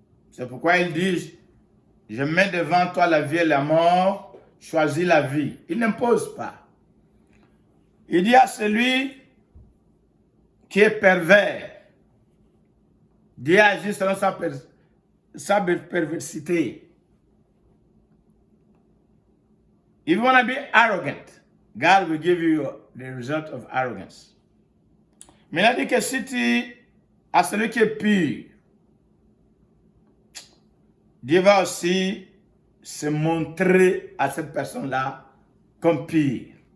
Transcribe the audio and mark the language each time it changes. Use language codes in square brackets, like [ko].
[fr] C'est pourquoi il dit, je mets devant toi la vie et la mort, choisis la vie. Il n'impose pas. Il dit à celui qui est pervers, Dieu agit selon sa perversité. [en] If you want to be arrogant, God will give you the result of arrogance. [fr] Mais il a dit que si tu as celui qui est pur, Dieu va aussi se montrer à cette personne-là comme pur.